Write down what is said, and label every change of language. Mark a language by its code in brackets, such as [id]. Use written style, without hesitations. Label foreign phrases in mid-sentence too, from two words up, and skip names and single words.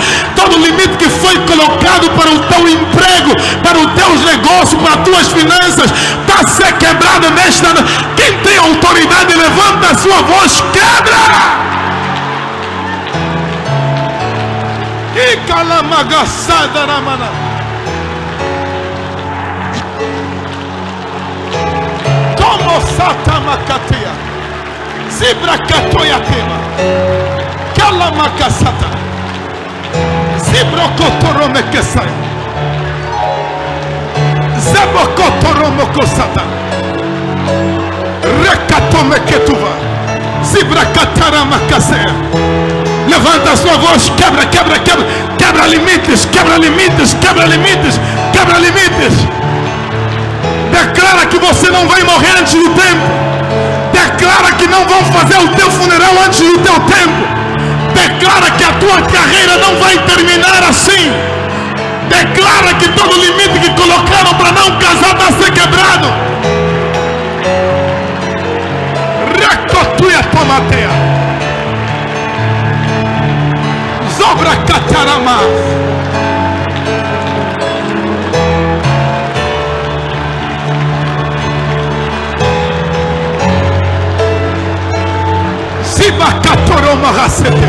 [pt] Todo limite que foi colocado para o teu emprego, para os teus negócios, para as tuas finanças, está a ser quebrado nesta noite. Quem tem autoridade, levanta a sua voz, quebra! E calamagaçada na mana. Como satamacateia, zibracatoiatema, calamacasata, zibrocotoromequeçai, zebocotoromocossata, recatomequetuva, zibracataramacacea. Levanta a sua voz, quebra, quebra, quebra. Quebra limites, quebra limites, quebra limites, quebra limites. Declara que você não vai morrer antes do tempo. Declara que não vão fazer o teu funeral antes do teu tempo. Declara que a tua carreira não vai terminar assim. Declara que todo limite que colocaram para não casar vai ser quebrado. Recotuia tomateia. Zobra catarama. Ziba catoroma racete.